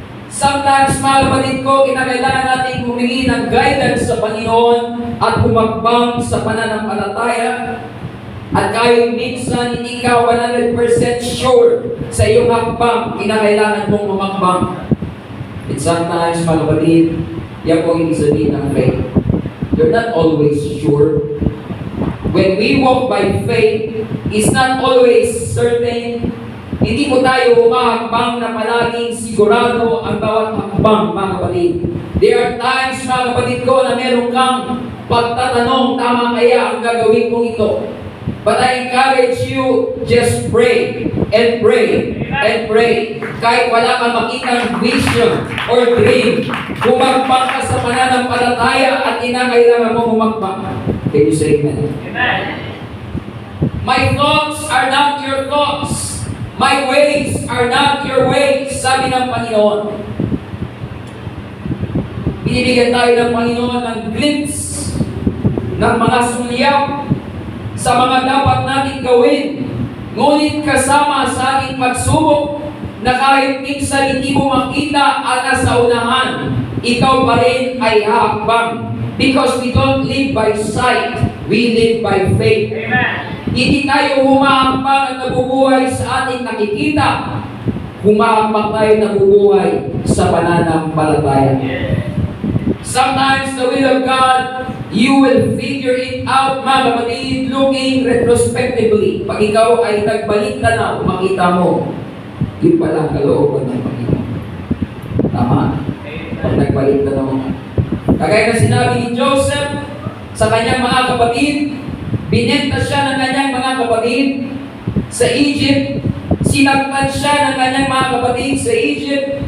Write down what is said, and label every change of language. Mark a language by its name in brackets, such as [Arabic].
[English] Sometimes, [Filipino] mga kapatid ko, kinakailangan natin humingi ng guidance sa Panginoon at humakbang sa pananampalataya. At kahit minsan hindi ka 100% sure sa iyong hakbang, kinakailangan mong humakbang. [English] And sometimes, [Filipino] mga kapatid, yan po ibig sabihin ng faith. [English] You're not always sure. When we walk by faith, it's not always certain. [Filipino] Hindi po tayo humahakbang na palaging sigurado ang bawat hakbang, mga kapatid. [English] There are times, [Filipino] mga kapatid ko, na meron kang pagtatanong, tama kaya ang gagawin kong ito? [English] But I encourage you, just pray and pray and pray. [Filipino] Kahit wala kang makitang vision or dream, humakbang ka sa pananampalataya at kinakailangan mo humakbang. [English] Can you say amen? Amen. My thoughts are not your thoughts. My ways are not your ways, [Filipino] sabi ng Panginoon. Binibigyan tayo ng Panginoon ng glimpse ng mga sulyap sa mga dapat natin gawin. Ngunit kasama sa ating pagsubok na kahit minsan hindi mo makita ang nasa unahan, ikaw pa rin ay hakbang. [English] Because we don't live by sight, we live by faith. Amen. [Filipino] Hindi tayo humahakbang at nabubuhay sa ating nakikita. Humahakbang tayo nabubuhay sa pananampalataya. [English] Sometimes the will of God, you will figure it out, [Filipino] mga kapatid, [English] looking retrospectively. [Filipino] Pag ikaw ay nagbalik ka na, makita mo, yun pala ang kalooban ng Panginoon. Tama? Pag nagbalik ka na, kagaya na sinabi ni Joseph sa kanyang mga kapatid, binenta siya ng kanyang mga kapatid sa Egypt, sinaktan siya ng kanyang mga kapatid sa Egypt.